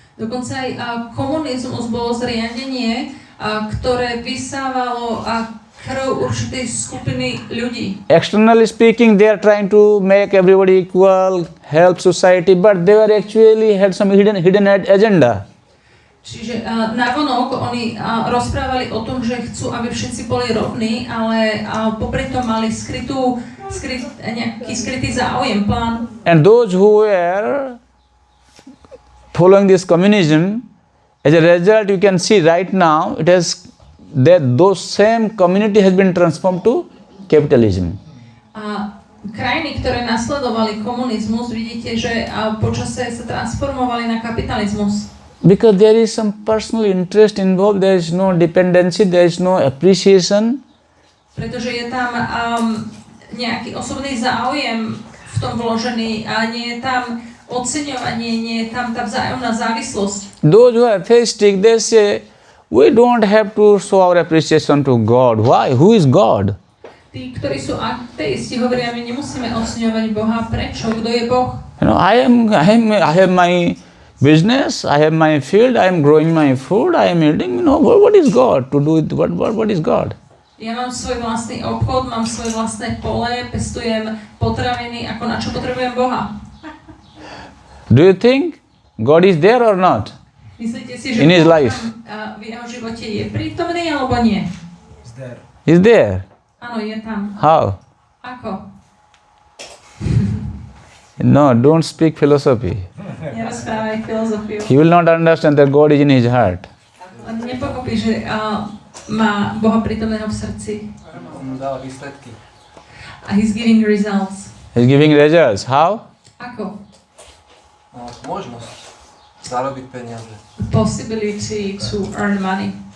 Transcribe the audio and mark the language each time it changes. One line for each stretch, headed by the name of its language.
Slovak: Dokonca aj komunizmus bolo zriadenie, ktoré vysávalo krv určitej skupiny ľudí.
English: Externally speaking, they are trying to make everybody equal, help society, but they were actually had some hidden agenda.
Slovak: Čiže navonok oni rozprávali o tom, že chcú, aby všetci boli rovní, ale popri tom mali nejaký skrytý záujem, plán.
English: And those who were following this communism, as a result, you can see right now, it has that those same community has been transformed to capitalism.
Slovak: A krajiny, ktoré nasledovali komunizmus, vidíte, že počase sa transformovali na kapitalizmus.
English: Because there is some personal interest involved, there is no dependency, there is no appreciation.
Slovak: Pretože je tam nejaký osobný záujem v tom vložený a nie je tam oceňovanie, nie je tam tá vzájomná závislosť.
English: Those who are atheistic, they say, we don't have to show our appreciation to God. Why? Who is God?
Slovak: Tí, ktorí sú ateisti, hovoria, my nemusíme oceňovať Boha. Prečo? Kto je Boh?
English: I have my business, I have my field, I am growing my food, I am eating. What is God to do with what is God?
Slovak: Ja mám svoj vlastný obchod, mám svoje vlastné pole, pestujem potraviny, ako na čo potrebujem Boha.
English: Do you think God is there or not?
Slovak: Myslíte si, že
English: in his life?
Slovak: V jeho živote je prítomný alebo nie?
English: Is there?
Slovak: Áno, je tam.
English: How?
Slovak: Ako?
English: No, don't speak philosophy.
Slovak: Nerozprávaj filozofiu.
English: He will not understand that God is in his heart.
Slovak: On nepochopí, že má Boha prítomného v srdci. On dal výsledky.
English: A he's giving results. He's giving results. How?
Slovak: Ako? Možnosť zarobiť peniaze.
English: Possibility to earn money.